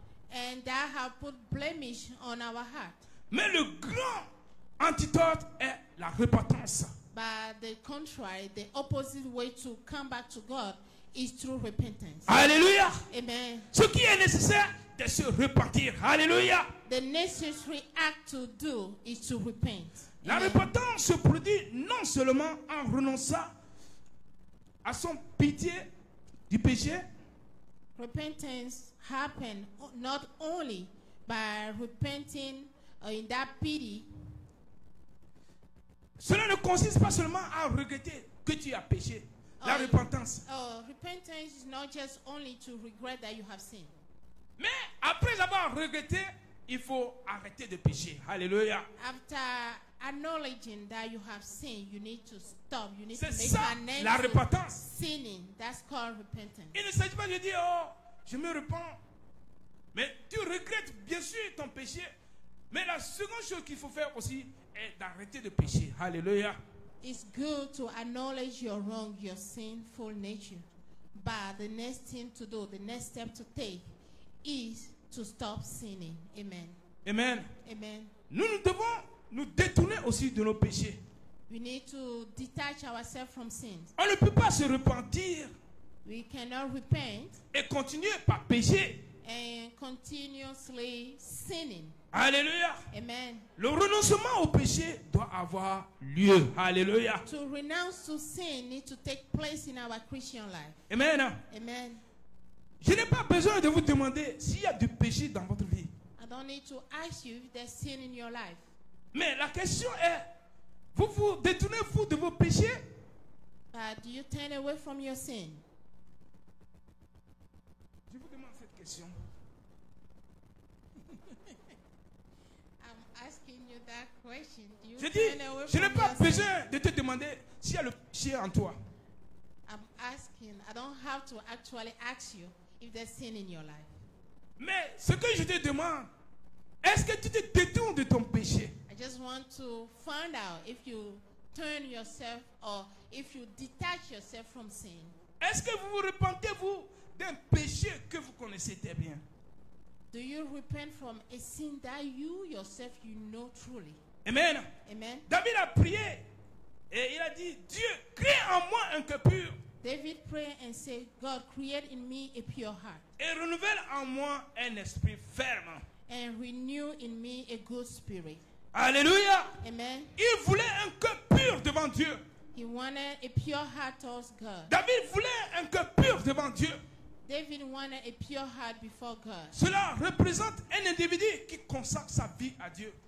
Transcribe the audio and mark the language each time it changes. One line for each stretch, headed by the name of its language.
English: and that have put blemish on our heart.
French: Mais le grand antidote est la repentance.
English: But the contrary, the opposite way to come back to God is through repentance. Alléluia. Amen.
French: Ce qui est nécessaire de se repentir. Alléluia.
English: The necessary act to do is to repent.
French: La Amen. repentance se produit non seulement en renonçant à son pitié du péché,
English: Repentance happens not only by repenting in that pity.
French: cela ne consiste pas seulement à regretter que tu as péché. La Oh. repentance.
English: Repentance is not just only to regret that you have sinned.
French: Mais après avoir regretté, il faut arrêter de pécher. Alléluia.
English: After acknowledging that you have sinned, you need to stop. You need to
French: C'est
English: make
French: ça
English: an end
French: la
English: to
French: repentance.
English: sinning. That's called repentance.
French: Il ne s'agit pas de dire, oh, je me repens. Mais tu regrettes bien sûr ton péché. Mais la seconde chose qu'il faut faire aussi est d'arrêter de pécher. Alléluia.
English: It's good to acknowledge your wrong, your sinful nature. But the next thing to do, the next step to take is to stop sinning. Amen. Amen. Amen.
French: Nous devons nous détourner aussi de nos péchés.
English: We need to detach ourselves from sins.
French: On ne peut pas se repentir
English: We cannot repent
French: et continuer par pécher.
English: and continuously sinning. Alléluia. Amen.
French: Le renoncement au péché doit avoir lieu. Alléluia.
English: To renounce to sin needs to take place in our Christian life. Amen. Amen.
French: Je n'ai pas besoin de vous demander s'il y a du péché dans votre vie.
English: I don't need to ask you if there's sin in your life.
French: Mais la question est, vous vous détournez-vous de vos péchés?
English: But do you turn away from your sin?
French: Je vous demande cette question.
English: I'm asking you that question. Do you
French: Je dis,
English: turn away
French: je n'ai
English: from
French: pas
English: your sin?
French: besoin de te demander s'il y a le péché en toi.
English: I'm asking. I don't have to actually ask you if there's sin in your life.
French: Mais ce que je te demande, est-ce que tu te détournes de ton péché?
English: I just want to find out if you turn yourself or if you detach yourself from sin.
French: Est-ce que vous vous repentez, vous, d'un péché que vous connaissez très bien?
English: Do you repent from a sin that you yourself you know truly? Amen. Amen.
French: David a prié et il a dit, Dieu, crée en moi un cœur pur
English: David prayed and said, God, create in me a pure heart
French: et renouvelle en moi un esprit ferme.
English: and renew in me a good spirit. Alléluia. Amen.
French: Il voulait un cœur pur devant Dieu.
English: He wanted a pure heart towards God.
French: David voulait un cœur pur devant Dieu.
English: David wanted a pure heart before God.
French: Cela représente un individu qui consacre sa vie à Dieu.